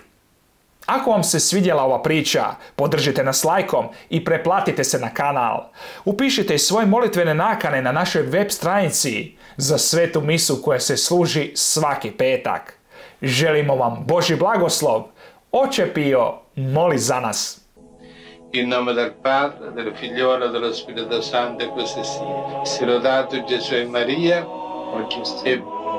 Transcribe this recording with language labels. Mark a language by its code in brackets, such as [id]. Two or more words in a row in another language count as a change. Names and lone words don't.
[hr] Ako vam se svidjela ova priča, podržite nas lajkom i preplatite se na kanal. Upišite i svoje molitvene nakane na našoj web stranici za svetu misu koja se služi svaki petak. Želimo vam Božji blagoslov. Oče Pio, moli za nas. [it] In nome del Padre, del Figliolo e dello Spirito Santo, e così sia. Sia lodato Gesù e Maria, oggi e sempre.